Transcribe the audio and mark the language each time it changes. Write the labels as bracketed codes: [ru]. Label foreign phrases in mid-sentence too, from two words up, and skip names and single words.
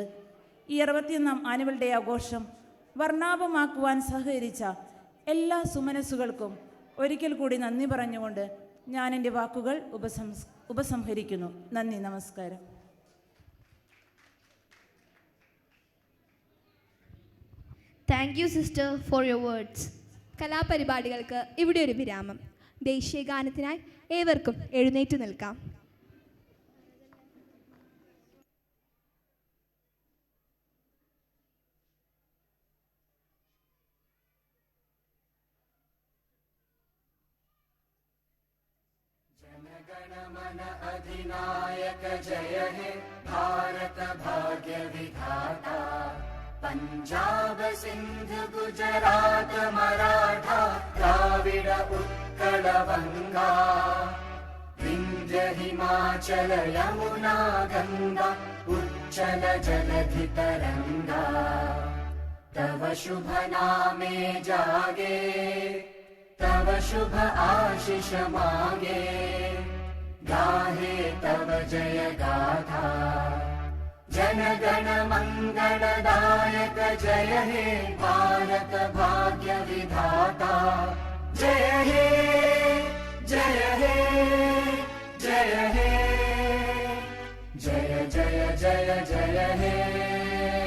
[ml] ഈ 61ാം ആനുവൽ ഡേ ആഘോഷം വർണ്ണാഭമാക്കുവാൻ സഹകരിച്ച എല്ലാ സുമനസ്സുകൾക്കും ഒരിക്കൽ കൂടി നന്ദി പറഞ്ഞുകൊണ്ട് ഞാൻ എൻ്റെ വാക്കുകൾ ഉപസംഹരിക്കുന്നു. നന്ദി, നമസ്കാരം. [en] Thank you sister for your words. [ml] കലാപരിപാടികൾക്ക് ഇവിടെ ഒരു വിരാമം. ദേശീയ ഗാനത്തിനായി ഏവർക്കും എഴുന്നേറ്റ് നിൽക്കാം. [bn] জনগণমন অধিনায়ক জয় হে ভারত ভাগ্য বিধাতা, পঞ্জাব সিন্ধু গুজরাট মরাঠা দ্রাবিড় উৎকল বঙ্গ, বিন্ধ্য হিমাচল যমুনা গঙ্গা উচ্ছল জলধি তরঙ্গ, তব শুভ নামে জাগে তব শুভ আশিস মাগে, গাহে তব জয় গাথা। জন গণ মঙ্গলদায়ক জয় হে ভারত ভাগ্য বিধাতা, জয় হে জয় হে জয় হে জয় জয় জয় জয় হে।